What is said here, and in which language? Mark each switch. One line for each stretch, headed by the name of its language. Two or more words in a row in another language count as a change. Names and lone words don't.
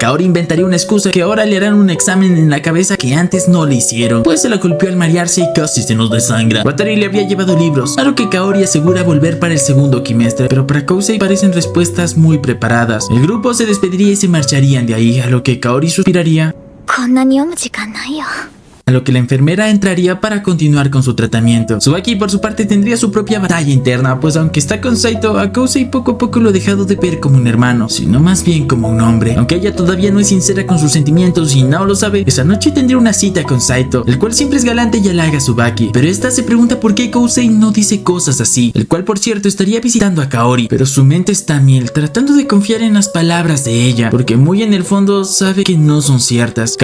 Spanish: Kaori inventaría una excusa que ahora le harán un examen en la cabeza que antes no le hicieron, pues se la golpeó al marearse y casi se nos desangra. Wataru le había llevado libros, a lo que Kaori asegura volver para el segundo quimestre, pero para Kousei parecen respuestas muy preparadas. El grupo se despediría y se marcharían de ahí, a lo que Kaori suspiraría,
Japanese: こんなに読む時間ないよ。
Spanish: a lo que la enfermera entraría para continuar con su tratamiento. Tsubaki por su parte tendría su propia batalla interna, pues aunque está con Saito, a Kousei poco a poco lo ha dejado de ver como un hermano, sino más bien como un hombre. Aunque ella todavía no es sincera con sus sentimientos y no lo sabe, esa noche tendría una cita con Saito, el cual siempre es galante y halaga a Tsubaki, pero esta se pregunta por qué Kousei no dice cosas así, el cual por cierto estaría visitando a Kaori, pero su mente está a mil, tratando de confiar en las palabras de ella, porque muy en el fondo sabe que no son ciertas.